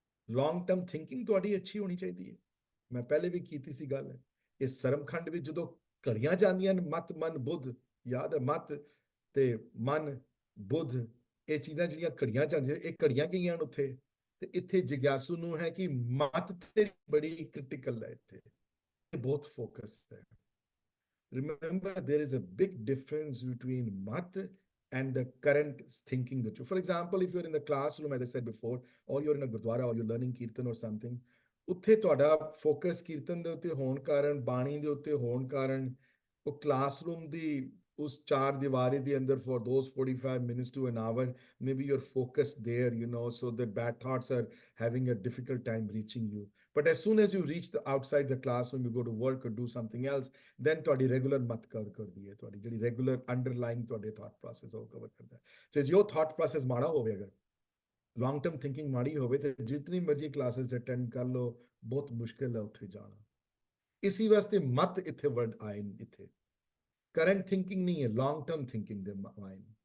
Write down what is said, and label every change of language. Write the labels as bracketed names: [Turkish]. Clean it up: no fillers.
[Punjabi] Long term thinking ਤੁਹਾਡੀ ਅੱਛੀ ਹੋਣੀ ਚਾਹੀਦੀ ਹੈ। ਮੈਂ ਪਹਿਲੇ ਵੀ ਕੀਤੀ ਸੀ ਗੱਲ, ਇਸ ਸਰਮਖੰਡ ਵਿੱਚ ਜਦੋਂ ਘੜੀਆਂ ਜਾਂਦੀਆਂ ਨੇ, ਮਤ ਮਨ ਬੁੱਧ, ਯਾਦ ਹੈ, ਮਤ ਤੇ ਮਨ ਬੁੱਧ, ਇਹ ਚੀਜ਼ਾਂ ਜਿਹੜੀਆਂ ਘੜੀਆਂ ਜਾਂਦੀਆਂ, ਇਹ ਘੜੀਆਂ ਗਈਆਂ ਨੇ ਉੱਥੇ। ਤੇ ਇੱਥੇ ਜਿਗਿਆਸੂ ਨੂੰ ਹੈ ਕਿ ਮਤ ਤੇ ਬੜੀ ਕ੍ਰਿਟੀਕਲ ਹੈ, ਇੱਥੇ ਬਹੁਤ ਫੋਕਸ ਹੈ। [English] Remember, there is a big difference between mat and the current thinking that you, for example, if you're in the classroom, as I said before, or you're in a gurdwara, or you're learning kirtan or something, [Punjabi] ਉੱਥੇ ਤੁਹਾਡਾ focus ਕੀਰਤਨ ਦੇ ਉੱਤੇ ਹੋਣ ਕਾਰਨ, ਬਾਣੀ ਦੇ ਉੱਤੇ ਹੋਣ ਕਾਰਨ, ਉਹ ਕਲਾਸਰੂਮ ਦੀ ਉਸ ਚਾਰ ਦੀਵਾਰੀ ਦੇ ਅੰਦਰ [English] for those 45 minutes to an hour, maybe you're focused there, so that bad thoughts are having a difficult time reaching you. But as soon as you reach the outside the classroom, you go to work or do something else, then ਤੁਹਾਡੀ regular ਮਤ cover ਕਰਦੀ ਹੈ, ਤੁਹਾਡੀ ਜਿਹੜੀ regular underline ਤੁਹਾਡੇ thought process ਉਹ cover ਕਰਦਾ ਹੈ। [Punjabi] ਸੋ ਜੋ ਥਾਟ ਪ੍ਰੋਸੈਸ ਮਾੜਾ ਹੋਵੇ, ਅਗਰ ਲੌਂਗ ਟਰਮ ਥਿੰਕਿੰਗ ਮਾੜੀ ਹੋਵੇ, ਤੇ ਜਿਤਨੀ ਮਰਜ਼ੀ ਕਲਾਸਿਸ ਅਟੈਂਡ ਕਰ ਲਓ, ਬਹੁਤ ਮੁਸ਼ਕਿਲ ਹੈ ਉੱਥੇ ਜਾਣਾ। ਇਸੀ ਵਾਸਤੇ ਮਤ ਇੱਥੇ ਵਰਡ ਆਏ ਨੇ, ਇੱਥੇ ਕਰੰਟ ਥਿੰਕਿੰਗ ਨਹੀਂ ਹੈ, ਲੌਂਗ ਟਰਮ ਥਿੰਕਿੰਗ ਦੇ ਆਏ।